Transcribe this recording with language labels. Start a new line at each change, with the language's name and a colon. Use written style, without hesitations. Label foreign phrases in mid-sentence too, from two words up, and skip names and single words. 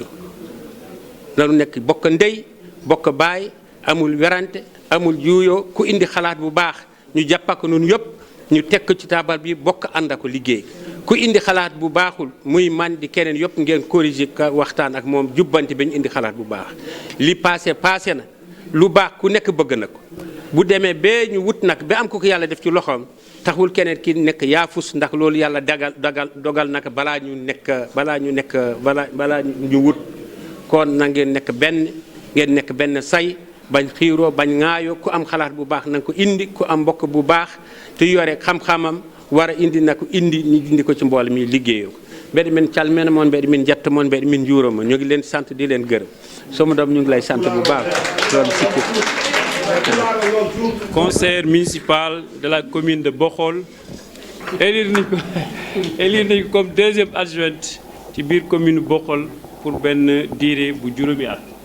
Wolof: nanu nekk bokk ndey bokk baay amul werante amul juuyoo ku indi xalaat bu baax ñu jàppako noonu yëpp ñu tekk ci taabal bi bokk ànd ak liggéey ku indi xalaat bu baaxul muy man di keneen yëpp ngeen corriger ka waxtaan ak moom jubbanti ba ñu indi xalaat bu baax li passé na lu baax ku nekk bëgg na ko bu demee ba ñu wut nag ba am ko yàlla def ci loxoom taxul keneen ki nekk yaafus ndax loolu yàlla dogal nag balaa ñu wut kon na ngeen nekk benn say bañ xiiroo bañ ŋaayoo ku am xalaat bu baax na nga ko indi ku am mbokk bu baax te yore xam-xamam war a indi na ko indi ñu indi ko ci mbool mi liggéeyoo ko
Fula: mbeɗa min calmina moon mbeɗa min jetta moon mbeɗa min juuroma
Wolof: ñu ngi leen sant di leen gërëm sama doom ñu ngi lay sant bu baax loolu sikki
French: conseiller municipal de la commune de Bokhol élire
Wolof: nañ ko
French: comme deuxième adjointe
Wolof: ci biir commune Bokhol pour benn diire bu juróomi at